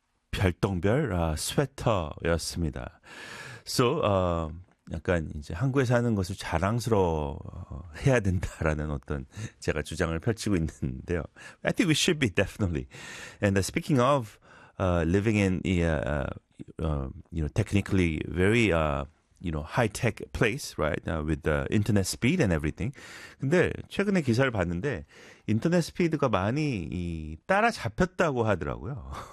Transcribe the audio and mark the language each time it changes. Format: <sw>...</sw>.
<ko>별똥별 스웨터였습니다. So, 약간 이제 한국에 사는 것을 자랑스러워 해야 된다라는 어떤 제가 주장을 펼치고 있는데요.</ko> <en>I think we should be definitely. And speaking of living in the, you know, technically very, you know, high-tech place, right? With the internet speed and everything.</en> <ko>근데 최근에 기사를 봤는데 인터넷 스피드가 많이 따라잡혔다고 하더라고요.</ko>